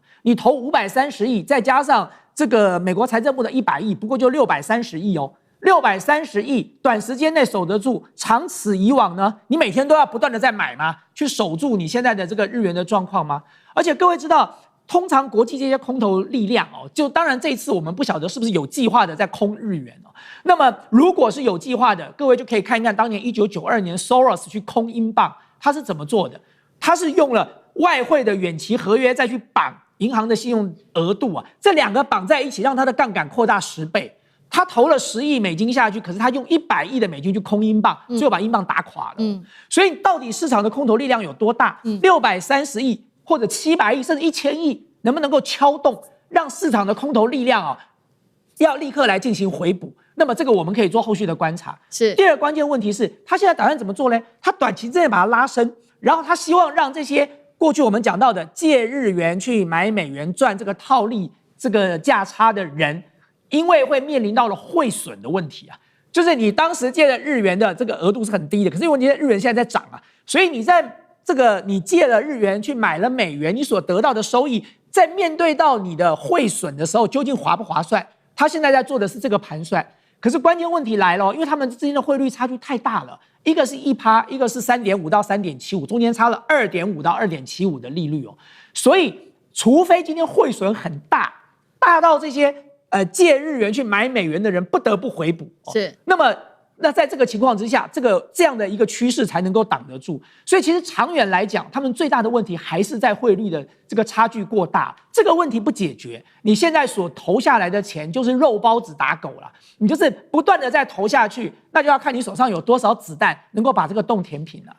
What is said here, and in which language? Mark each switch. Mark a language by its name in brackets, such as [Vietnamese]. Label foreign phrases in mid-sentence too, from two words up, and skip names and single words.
[Chinese] 你投530億，再加上這個美國財政部的100億，不過就630億哦。630億，短時間內守得住，長此以往呢，你每天都要不斷的在買嗎？去守住你現在的這個日元的狀況嗎？而且各位知道，通常國際這些空頭力量哦，就當然這一次我們不曉得是不是有計劃的在空日元哦。那麼如果是有計劃的，各位就可以看一看當年1992年 Soros 去空英鎊，他是怎麼做的？他是用了外匯的遠期合約再去綁銀行的信用額度啊，這2個綁在一起，讓它的槓桿擴大10倍。他投了10億美金下去，可是他用100億的美金去空英鎊，最後把英鎊打垮了。所以到底市场的空头力量有多大？630億或者700億甚至1000億，能不能夠敲动，讓市场的空头力量要立刻来進行回補？那麼這個我們可以做後續的觀察。是。第二個關鍵問題是，他現在打算怎麼做呢？他短期之內把它拉升，然後他希望讓這些過去我們講到的借日元去買美元賺這個套利、這個價差的人。因為會面臨到了匯損的問題啊，就是你當時借的日元的這個額度是很低的，可是因為你的日元現在在漲啊，所以你在這個你借了日元去買了美元，你所得到的收益，在面對到你的匯損的時候，究竟划不划算？他現在在做的是這個盤算。可是關鍵問題來了，因為他們之間的匯率差距太大了，一個是1%，一個是3.5到3.75，中間差了2.5到2.75的利率哦，所以除非今天匯損很大，大到這些。借日元去買美元的人不得不回補，是。那在這個情況之下，這樣的一個趨勢才能夠擋得住。所以其實長遠來講，他們最大的問題還是在匯率的這個差距過大。這個問題不解決，你現在所投下來的錢就是肉包子打狗了。你就是不斷的在投下去，那就要看你手上有多少子彈能夠把這個洞填平了。